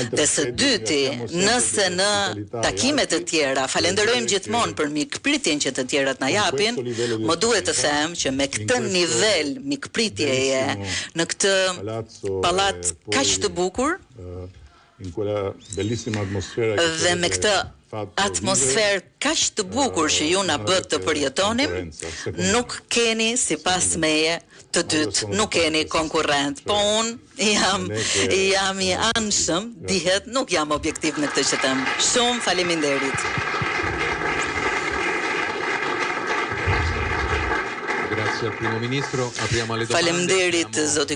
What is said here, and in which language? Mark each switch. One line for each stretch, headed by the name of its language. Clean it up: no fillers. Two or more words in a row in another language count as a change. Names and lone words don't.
Albanian: Dhe së dyti, nëse në takimet të tjera falenderojmë gjithmonë për mikpritjen që të tjerat na japin, më duhet të them që me këtë nivel mikpritjeje në këtë pallat kaq të bukur, dhe me këtë atmosferë kaq të bukur që ju na bët të përjetonim, nuk keni sipas meje të dytë, nuk keni konkurrent. Po unë jam i anshëm, dihet, nuk jam objektiv në këtë që them. Shumë faleminderit.
Italian: Grazie al primo ministro. Apriamo alle domande.
Albanian: Faleminderit zoti